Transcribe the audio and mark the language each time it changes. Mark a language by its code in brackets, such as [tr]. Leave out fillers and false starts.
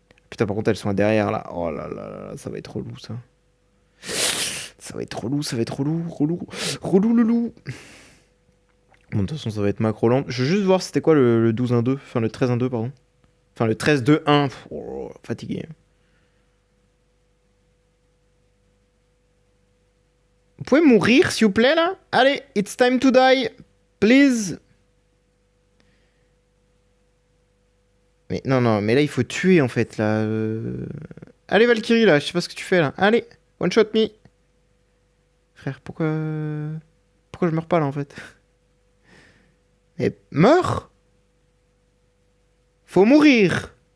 [fr] Putain par contre elles sont derrière là. Oh là là là, ça va être relou ça. Ça va être relou, ça va être relou, relou le loup. Bon, de toute façon, ça va être macro lent. Je veux juste voir c'était quoi le 12-1-2, enfin le 13-1-2, pardon. Enfin le 13-2-1, oh, fatigué. Vous pouvez mourir, s'il vous plaît, là? [en] Allez, it's time to die, please. [fr] Mais non, non, mais là, il faut tuer, en fait, là. Allez, Valkyrie, là, je sais pas ce que tu fais, là. Allez, [en] one shot me. [fr] Frère, pourquoi pourquoi je meurs pas là en fait? Mais meurs! Faut mourir!